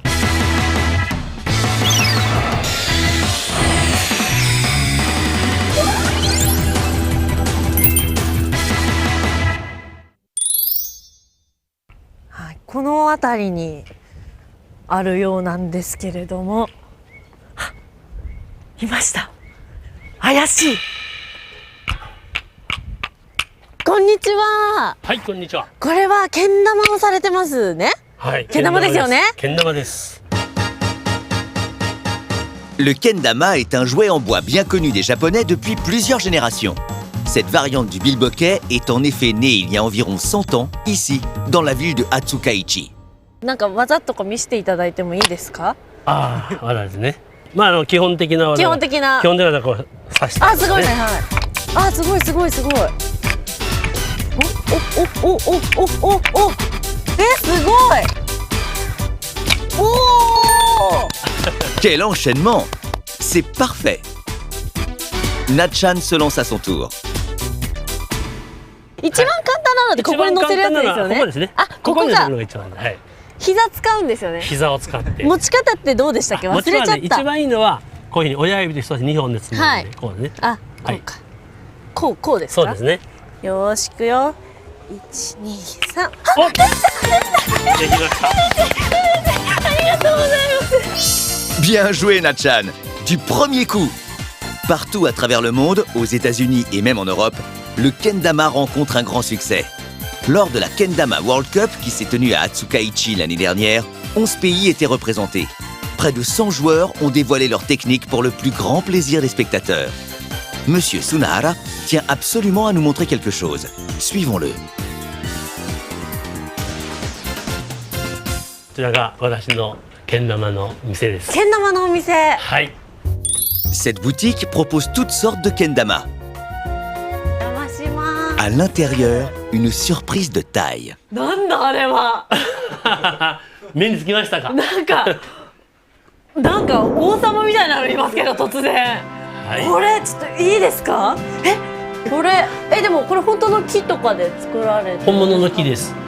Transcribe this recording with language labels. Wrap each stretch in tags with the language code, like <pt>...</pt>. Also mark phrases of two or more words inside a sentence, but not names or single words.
<ja>この辺りにあるようなんですけれども、いました。怪しい。こんにちは。はい、こんにちは。これはけん玉をされてますね。はい、けん玉ですよね。けん玉です。</ja> <fr>Le kendama est un jouet en bois bien connu des Japonais depuis plusieurs générations. Cette variante du bilboquet est en effet née il y a environ 100 ans, ici, dans la ville de Atsukaichi.</fr> <ja>なんか技とか見せていただいてもいいですか？ああ、技ですね。まあ基本的な技。基本的なこう刺して、ね。あ、すごいね、はい。あ、すごいすごいすごい。おおおおおおお。すごい。おお。</ja> <fr>Quel enchaînement! C'est parfait! Na-chan se lance à son tour.</fr> <ja>一番簡単なのでここに乗せるやつですよね。ここですね。あ、ここが。はい。膝使うんですよね。膝を使って。持ち方ってどうでしたっけ？忘れちゃった。一番いいのはこういうふうに親指で一つ2本でつまんで、こうね。あ、こうか。こうですか？そうですね。よーしくよ。1、2、3。お、できました。ありがとうございます。</ja> <fr>Bien joué, Na-chan! Du premier coup! Partout à travers le monde, aux États-Unis et même en Europe, le kendama rencontre un grand succès. Lors de la Kendama World Cup qui s'est tenue à Atsukaichi l'année dernière, 11 pays étaient représentés. Près de 100 joueurs ont dévoilé leur technique pour le plus grand plaisir des spectateurs. Monsieur Sunahara tient absolument à nous montrer quelque chose. Suivons-le.</fr> <ja>こちらが私のけん玉の店です。けん玉のお店。はい。</ja> <fr>Cette boutique propose toutes sortes de kendama.</fr> <ja>お邪魔します。</ja> <fr>À l'intérieur, une surprise de taille.</fr> <ja>なんだあれは。目につきましたか？なんか王様みたいなのいますけど突然。はい、これちょっといいですか？これでもこれ本当の木とかで作られてる？本物の木です。</ja>